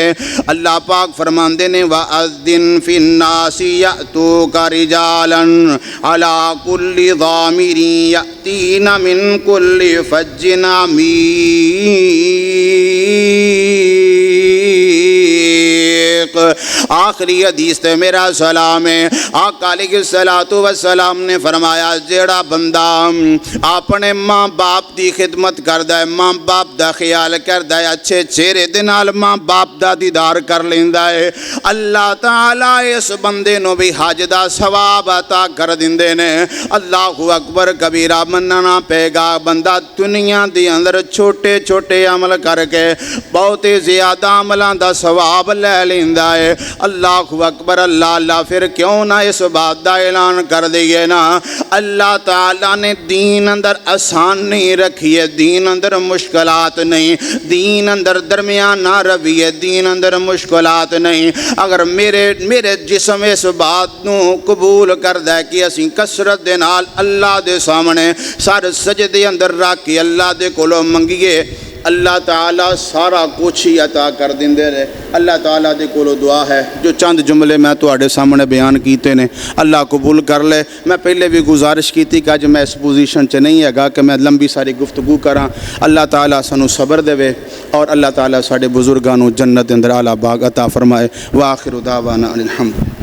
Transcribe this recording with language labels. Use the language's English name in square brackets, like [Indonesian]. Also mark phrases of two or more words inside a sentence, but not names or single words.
[Punjabi] اللہ پاک فرماندے نے [Arabic] وَأَذِّن فِي النَّاسِ يَأْتُوكَ رِجَالًا عَلَى كُلِّ ضَامِرٍ يَأْتِينَ مِنْ كُلِّ فَجٍّ عَمِيقٍ۔ [Punjabi] آخری حدیث تے میرا سلام ہے، آقا علیہ السلام نے فرمایا جیڑا بندہ اپنے ماں باپ دی خدمت کردا ہے، ماں باپ دا خیال کردا ہے، اچھے چہرے دے نال ماں باپ دا دیدار کر لیندا ہے، اللہ تعالیٰ اس بندے نو بھی حج دا ثواب عطا کر دیندے نے۔ [Arabic] اللہ اکبر [Punjabi] کبیرہ مننا پے گا، بندہ دنیا دی اندر چھوٹے چھوٹے عمل کر کے بہت زیادہ عملاں دا ثواب لے لیندا دیندا ہے۔ [Arabic] اللہ اکبر، [Punjabi] اللہ اللہ، پھر کیوں نہ اس بات دا اعلان کر دئیے نا، اللہ تعالیٰ نے دین اندر آسانی رکھی ہے، دین اندر مشکلات نہیں، دین اندر درمیانہ روی ہے، دین اندر مشکلات نہیں۔ اگر میرے جسم اس بات نو قبول کردہ ہے کہ اسی کسرت دے نال اللہ دے سامنے سر سجدے اندر رکھ کے اللہ دے کولوں منگیے، اللہ تعالیٰ سارا کچھ ہی عطا کر دیندے رہے۔ اللہ تعالیٰ دے کولو دعا ہے، جو چند جملے میں تواڈے سامنے بیان کیتے نے اللہ قبول کر لے۔ میں پہلے بھی گزارش کی تھی کہ اج میں اس پوزیشن چ نہیں ہے گا کہ میں لمبی ساری گفتگو کراں۔ اللہ تعالیٰ سانو صبر دے اور اللہ تعالیٰ ساڈے بزرگاں نو جنت دے اندر اعلیٰ باغ عطا فرمائے۔ [Arabic] وآخر دعوانا ان الحمد۔